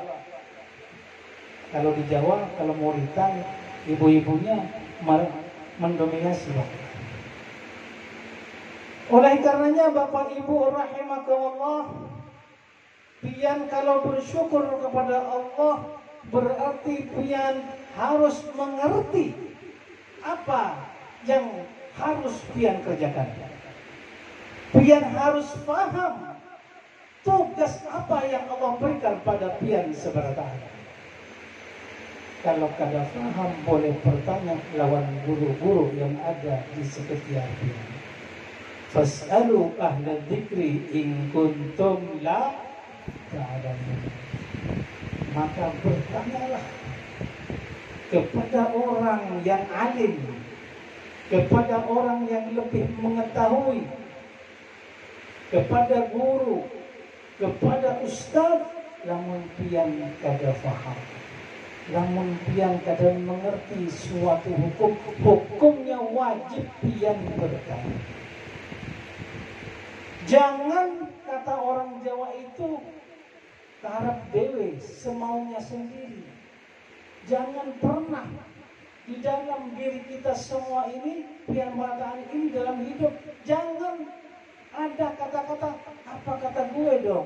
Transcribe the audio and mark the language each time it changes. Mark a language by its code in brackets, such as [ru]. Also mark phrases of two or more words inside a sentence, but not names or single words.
[id] Kalau di Jawa, kalau maulidan, ibu-ibunya mendominasi. [bjn] Oleh karenanya Bapak Ibu rahimakumullah, pian kalau bersyukur kepada Allah berarti pian harus mengerti apa yang harus pian kerjakan. Pian harus paham Tugas apa yang Allah berikan pada pian seberata? Kalau kada faham boleh bertanya lawan guru-guru yang ada di sekitar pian. [ar] فاسألوا أهل الذكر إن كنتم لا تعلمون. [id] Maka bertanyalah kepada orang yang alim, kepada orang yang lebih mengetahui, kepada guru, kepada ustaz, [bjn] lamun pian kada faham, lamun pian kada mengerti suatu hukum, hukumnya wajib pian bertanya. [id] Jangan kata orang Jawa itu [jv] tarap dewe [id] semaunya sendiri. Jangan pernah di dalam diri kita semua ini, pian mengatakan ini dalam hidup, jangan ada kata-kata apa kata gue dong.